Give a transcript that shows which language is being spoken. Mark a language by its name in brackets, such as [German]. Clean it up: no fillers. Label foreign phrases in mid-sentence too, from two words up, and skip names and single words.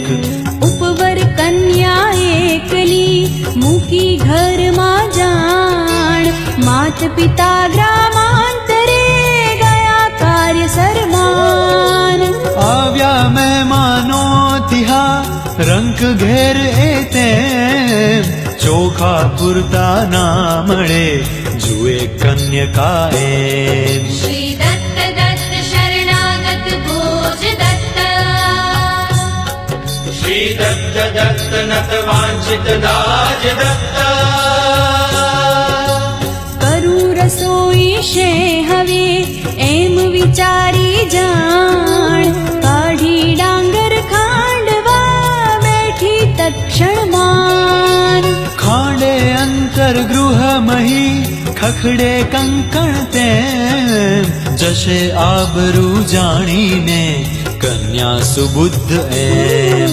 [Gujarati] ઉપવર કન્યા એકલી મૂકી ઘરમાં જાણ માત પિતા ગ્રામાંતરે ગયા કાર્ય સરમાન આવ્યા મહેમાનો તિહા રંક ઘેર એ તેમ ચોખા પૂરતા ના મળે જુએ કન્યકા એમ [Sanskrit] श्री दत्त दत्त शरणागत भोज दत्ता श्री दत्त दत्त नत वांछित दाज दत्त [Gujarati] કરું રસોઈ શે હવે એમ વિચારી જાણ કાઢી ડાંગર ખાંડવા બેઠી તત્ક્ષણમાં ખાંડે અંતર ગૃહ મહી ખખડે કંકણ તેમ જશે આબરૂ જાણીને કન્યા સુબુદ્ધ એમ